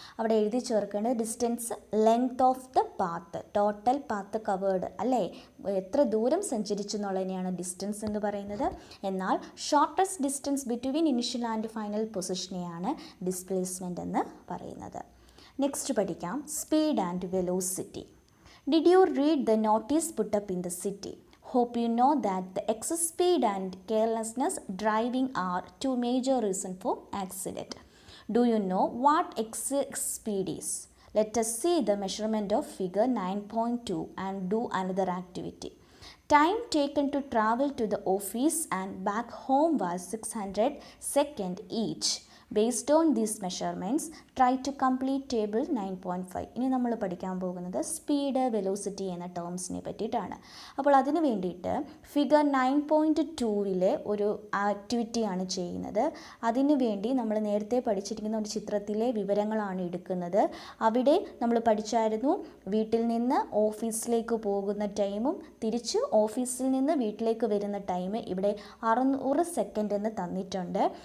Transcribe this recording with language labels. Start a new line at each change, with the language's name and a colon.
Malayalam: അവിടെ എഴുതി ചേർക്കേണ്ടത്
English: distance length of the path, total path covered
Malayalam: അല്ലേ, എത്ര ദൂരം സഞ്ചരിച്ചു എന്നുള്ളതിനെയാണ് ഡിസ്റ്റൻസ് എന്ന് പറയുന്നത്. എന്നാൽ
English: shortest distance between initial and final
Malayalam: പൊസിഷനെയാണ് displacement എന്ന് പറയുന്നത്.
English: next
Malayalam: പഠിക്കാം,
English: Speed and velocity. Did you read the notice put up in the city? Hope you know that the excess speed and carelessness driving are two major reasons for accident. Do you know what excess speed is? Let us see the measurement of figure 9.2 and do another activity. Time taken to travel to the office and back home was 600 seconds each. Based on these measurements, try to complete table 9.5.
Malayalam: ഇനി നമ്മൾ പഠിക്കാൻ പോകുന്നത് speed, velocity എന്ന ടേംസിനെ പറ്റിയിട്ടാണ്. അപ്പോൾ അതിന് വേണ്ടിയിട്ട് figure 9.2 ഒരു ആക്ടിവിറ്റിയാണ് ചെയ്യുന്നത്. അതിനു വേണ്ടി നമ്മൾ നേരത്തെ പഠിച്ചിരിക്കുന്ന ഒരു ചിത്രത്തിലെ വിവരങ്ങളാണ് എടുക്കുന്നത്. അവിടെ നമ്മൾ പഠിച്ചായിരുന്നു വീട്ടിൽ നിന്ന് ഓഫീസിലേക്ക് പോകുന്ന ടൈമും തിരിച്ച് ഓഫീസിൽ നിന്ന് വീട്ടിലേക്ക് വരുന്ന ടൈം ഇവിടെ 600 സെക്കൻഡ് എന്ന് തന്നിട്ടുണ്ട്.